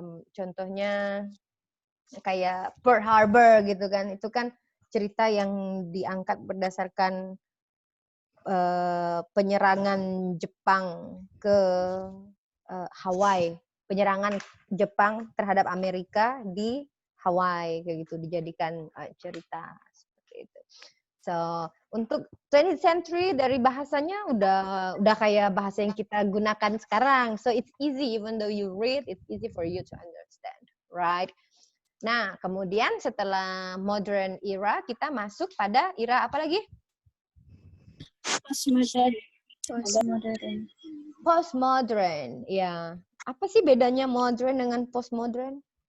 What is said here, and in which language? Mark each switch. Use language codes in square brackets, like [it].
[id] Contohnya kayak Pearl Harbor gitu kan, itu kan cerita yang diangkat berdasarkan penyerangan Jepang ke Hawaii, penyerangan Jepang terhadap Amerika di Hawaii kayak gitu, dijadikan cerita seperti itu. So untuk 20th century dari bahasanya udah kayak bahasa yang kita gunakan sekarang. [en] So it's easy even though you read, it's easy for you to understand, right? [id] Nah kemudian setelah modern era kita masuk pada era apa lagi? Postmodern, ya. Apa sih bedanya modern dengan postmodern?